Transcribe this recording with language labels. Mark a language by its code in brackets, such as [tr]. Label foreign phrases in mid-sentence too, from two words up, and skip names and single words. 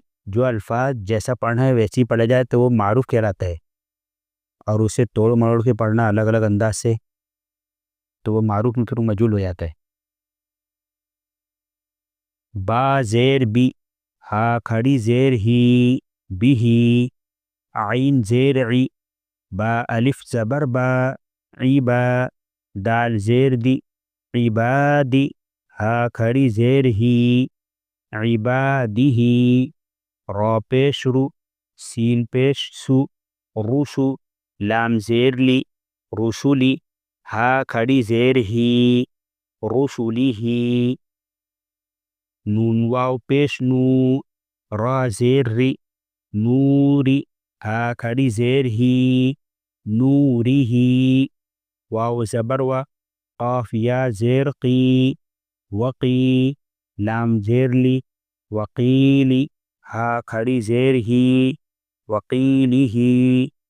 [ur] جو الفاظ جیسا پڑھنا ہے ویسے ہی پڑھا جائے تو وہ معروف کہلاتا ہے، اور اسے توڑ مروڑ کے پڑھنا الگ الگ انداز سے تو وہ معروف میں پھر مجہول ہو جاتا ہے۔ با زیر بی، ہا کھڑی زیر ہی، بھی ہی، عین زیر عی، با الف زبر با، عی با، دال زیر دی، عبادی، ہا کھڑی زیر ہی، عبادی ہی، را پیش رو، سین پیش سو، روشو، لام زیر لی، رسولی، ہا کھڑی زیر ہی، رسولی ہی، نون واو پیش نو، را زیر ری، نوری، ہا کھڑی زیر ہی، نوری ہی، واو زبر وا، قاف یا زیر قی، وقی، لام زیر لی، وقیلی، ہا کھڑی زیر ہی، وقیلی ہی،